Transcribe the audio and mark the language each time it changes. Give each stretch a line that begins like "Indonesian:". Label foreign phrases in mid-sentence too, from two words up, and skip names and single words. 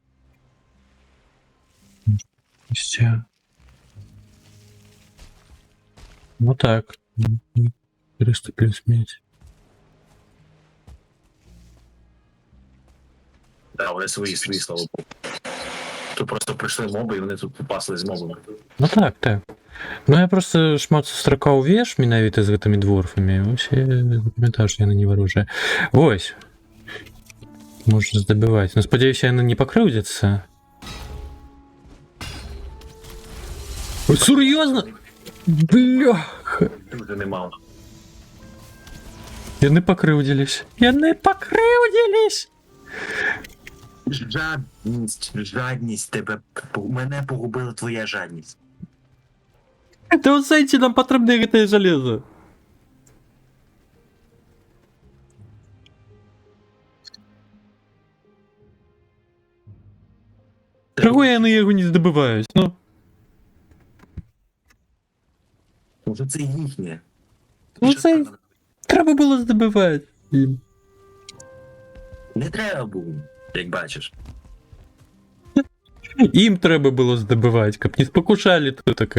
Ukrainian: Все. Ну так.
Russian: 400 плюс медь.
Ukrainian: Да, вони свої, слава Богу. Тут просто прийшли моби, і вони тут попасли з мобами.
Belarusian: Ну так, так. Ну я просто шмат сустракаў веш менавіта з гэтымі дворфамі. Ось я памятаю, што яны не варожыя. Вось. Можна здабываць. Ну спадзяюся, яны не пакрыўдзяцца. Сур'ёзна? Бляха.
Ukrainian: Дуже немало.
Belarusian: Яны пакрыўдзілись. Яны пакрыўдзілись!
Ukrainian: Жадність тебе. Мене погубила твоя жадність.
Belarusian: Та ў сэнсе нам патрэбна гэтае жалеза. Чаго яны яго не здабываюць, ну?
Ukrainian: Уже це їхнє. Ну це треба було здобивати їм. Не треба було, як бачиш. Їм треба було здобивати, каб не спокушали то таке.